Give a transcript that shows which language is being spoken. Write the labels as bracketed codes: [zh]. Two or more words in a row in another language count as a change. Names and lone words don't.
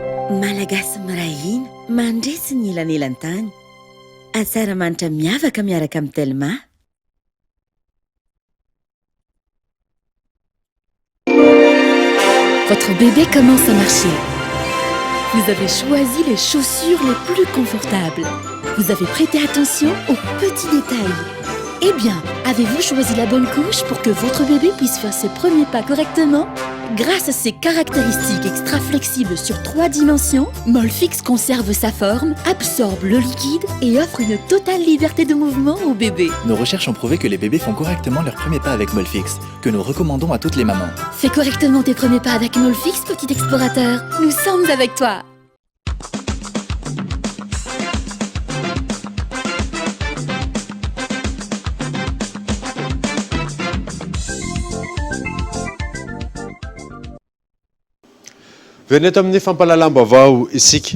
[mg] Malagasy miray hina mandresy ny elanelantany. Asaramanitra miavaka miaraka amin'ny Telma. [fr] Votre bébé commence à marcher. Vous avez choisi les chaussures les plus confortables. Vous avez prêté attention aux petits détails. Eh bien, avez-vous choisi la bonne couche pour que votre bébé puisse faire ses premiers pas correctement? Grâce à ses caractéristiques extra flexibles sur 3 dimensions, Molfix conserve sa forme, absorbe le liquide et offre une totale liberté de mouvement au bébé. Nos recherches ont prouvé que les bébés font correctement leurs premiers pas avec Molfix, que nous recommandons à toutes les mamans. Fais correctement tes premiers pas avec Molfix, petit explorateur. Nous sommes avec toi. [mg] Veneto amin'ny fampalalam-baovao isika.